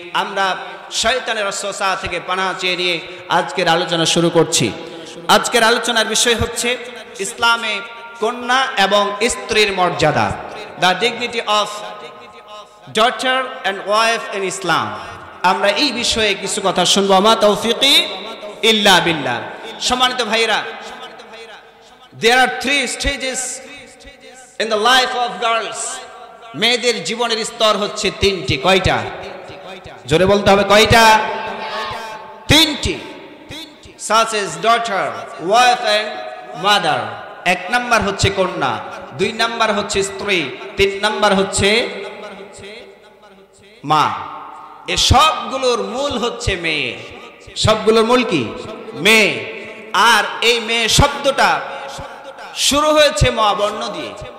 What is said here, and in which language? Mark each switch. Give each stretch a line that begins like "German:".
Bangla: আমরা শয়তানের ওয়াসওয়াসা থেকে পানাহ চেয়ে নিয়ে আজকের আলোচনা শুরু করছি। আজকের আলোচনার বিষয় হচ্ছে ইসলামে কন্যা এবং স্ত্রীর মর্যাদা,
English: The dignity of daughter and wife in Islam.
Bangla: আমরা এই বিষয়ে কিছু কথা শুনবো।
Arabic: মা তৌফিকি ইল্লা বিল্লাহ।
Bangla: সম্মানিত ভাইরা,
English: there are three stages in the life of girls.
Bangla: মেয়েদের জীবনের স্তর হচ্ছে তিনটি। কয়টা? জোরে বলতে হবে, কয়টা? তিনটি।
English: such as daughter, wife and mother.
Bangla: এক নাম্বার হচ্ছে কন্যা, দুই নাম্বার হচ্ছে স্ত্রী, তিন নাম্বার হচ্ছে মা। এ সবগুলোর মূল হচ্ছে মেয়ে। সবগুলোর মূল কি? মেয়ে। আর এই মেয়ে শব্দটা শুরু হয়েছে ম বর্ণ দিয়ে।